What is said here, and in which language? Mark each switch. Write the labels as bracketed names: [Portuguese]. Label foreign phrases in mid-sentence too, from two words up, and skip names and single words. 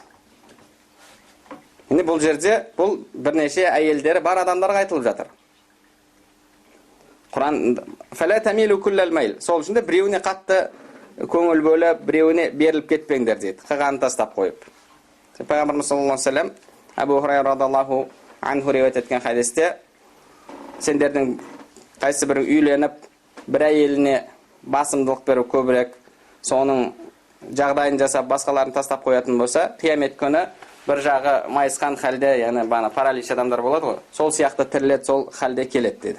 [Kazakh] Енді бұл жерде бұл бірнеше әйелдері бар адамдарға айтылып жатыр. Құран [Arabic] فلا تميلوا كل الميل. [Kazakh] Сол үшін де біреуіне қатты көңіл бөліп, біреуіне беріліп кетпеңдер дейді. Қағанын тастап қойып. Пайғамбарымыз [Arabic] صلى الله عليه وسلم [Kazakh] Абу Хурайра [Arabic] رضي الله عنه [Kazakh] риуаят еткен хадисте, сендердің қайсы бір үйленіп, бір әйеліне басымдылық беріп көбірек, соның жағдайын жасап, басқаларын тастап қоятын болса, қиямет күні бір жағы майысқан халде, яғни бана паралич адамдар болады ғой, сол сияқты тіріледі, сол халде келеді деді.